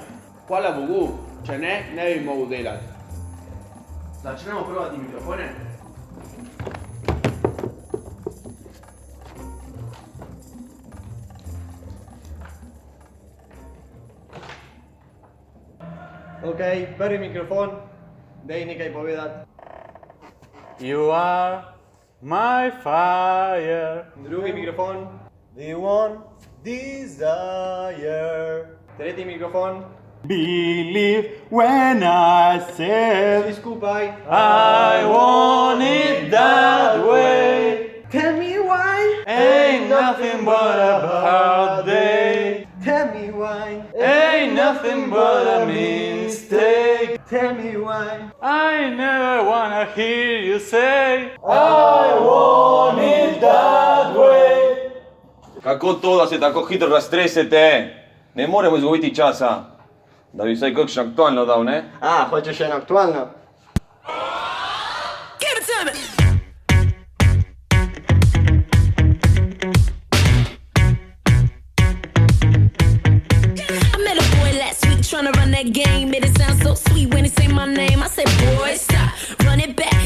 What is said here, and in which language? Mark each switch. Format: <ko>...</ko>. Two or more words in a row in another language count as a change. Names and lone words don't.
<sl>Hvala Bogu, če ne, ne bi mogel delati. Začnemo provati mikrofone. Ok, prvi mikrofon, daj nekaj povedati.</sl> <en>You are my fire.</en> <sl>Drugi mikrofon,</sl> <en>the one desire.</en> <sl>Tretji mikrofon,</sl> <en>Believe when I</en> <sl>vsi</sl> <en>said</en> <sl>skupaj.</sl> <en>I want it that way. Tell me why, Ain't nothing but a hard day. tell me why, Ain't nothing but a mistake. tell me why. I never wanna hear you say I want it that way.</en> <sl>Kako to, da se tako hitro raztresete? Ne moremo izgubiti časa. Da bi vsaj kakšno aktualno dal, ne? Hočeš še eno aktualno?</sl> <en>I met a boy last week tryna run that game. Made it sound so sweet when he say my name. I said, boy, stop, run it back.</en>